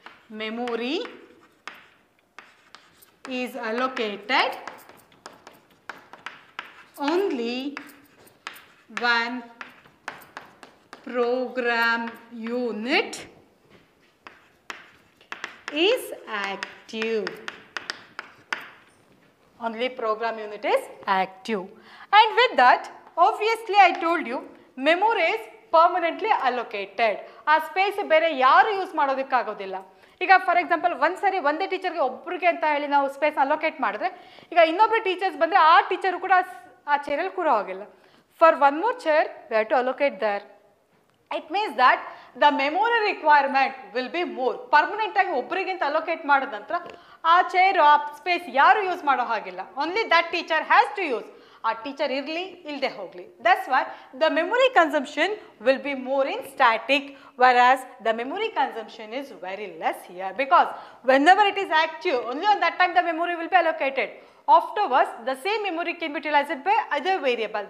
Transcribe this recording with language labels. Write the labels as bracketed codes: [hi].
[en] Memory is allocated only when program unit is active. Only program unit is active. And with that, obviously I told you memory is permanently allocated. [kn] ಆ space ಬೇರೆ ಯಾರು use ಮಾಡೋದಕ್ಕಾಗೋದಿಲ್ಲ. ಈಗ for example ಒಂದ್ಸರಿ ಒಂದೇ ಟೀಚರ್ಗೆ ಒಬ್ಬರಿಗೆ ಅಂತ ಹೇಳಿ ನಾವು ಸ್ಪೇಸ್ ಅಲೋಕೇಟ್ ಮಾಡಿದ್ರೆ ಈಗ ಇನ್ನೊಬ್ಬರು ಟೀಚರ್ಸ್ ಬಂದರೆ ಆ ಟೀಚರು ಕೂಡ ಆ ಚೇರಲ್ಲಿ ಕೂರೋ ಹೋಗಿಲ್ಲ. [en] For one more chair we have to allocate there. It means that the memory requirement will be more. [kn] Permanent ಆಗಿ ಒಬ್ಬರಿಗಿಂತ ಅಲೋಕೇಟ್ ಮಾಡಿದ ನಂತರ ಆ ಚೇರ್ ಆ ಸ್ಪೇಸ್ ಯಾರು ಯೂಸ್ ಮಾಡೋ ಹಾಗಿಲ್ಲ. [en] Only that teacher has to use. [kn] ಆ ಟೀಚರ್ ಇರಲಿ ಇಲ್ಲದೆ ಹೋಗಲಿ. [en] That's why the memory consumption will be more in static, whereas the memory consumption is very less here, because whenever it is active, only on that time the memory will be allocated. Afterwards, the same memory can be utilized by other variable.